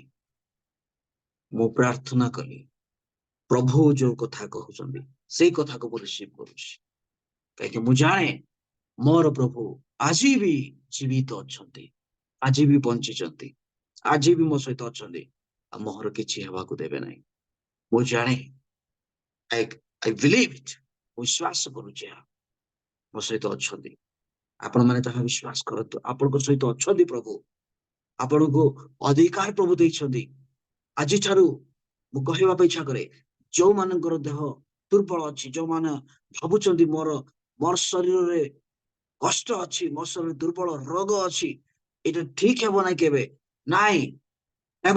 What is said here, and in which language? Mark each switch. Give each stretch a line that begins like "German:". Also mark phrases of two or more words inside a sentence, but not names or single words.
Odia: ମୁଁ ପ୍ରାର୍ଥନା କଲି, ପ୍ରଭୁ ଯୋଉ କଥା କହୁଛନ୍ତି ସେଇ କଥାକୁ ମୁଁ ରିସିଭ କରୁଛି, କାହିଁକି ମୁଁ ଜାଣେ ମୋର ପ୍ରଭୁ ଆଜି ବି ଜୀବିତ ଅଛନ୍ତି, ଆଜି ବି ବଞ୍ଚିଛନ୍ତି, ଆଜି ବି ମୋ ସହିତ ଅଛନ୍ତି, ଆଉ ମୋର କିଛି ହେବାକୁ ଦେବେ ନାହିଁ। ମୁଁ ଜାଣେ,
English: I believe it.
Odia: ମୁଁ ବିଶ୍ୱାସ କରୁଛି ମୋ ସହିତ ଅଛନ୍ତି। ଆପଣମାନେ ତାହା ବିଶ୍ୱାସ କରନ୍ତୁ, ଆପଣଙ୍କ ସହିତ ଅଛନ୍ତି ପ୍ରଭୁ, ଆପଣଙ୍କୁ ଅଧିକାର ପ୍ରଭୁ ଦେଇଛନ୍ତି। ଆଜିଠାରୁ ମୁଁ କହିବା ପାଇଁ ଇଚ୍ଛା କରେ, ଯୋଉମାନଙ୍କର ଦେହ ଦୁର୍ବଳ ଅଛି, ଯୋଉମାନେ ଭାବୁଛନ୍ତି ମୋର ଶରୀରରେ କଷ୍ଟ ଅଛି, ମୋ ଶରୀରରେ ଦୁର୍ବଳ ରୋଗ ଅଛି, ଏଇଟା ଠିକ ହେବ ନାହିଁ, କେବେ ନାଇଁ ହେବ।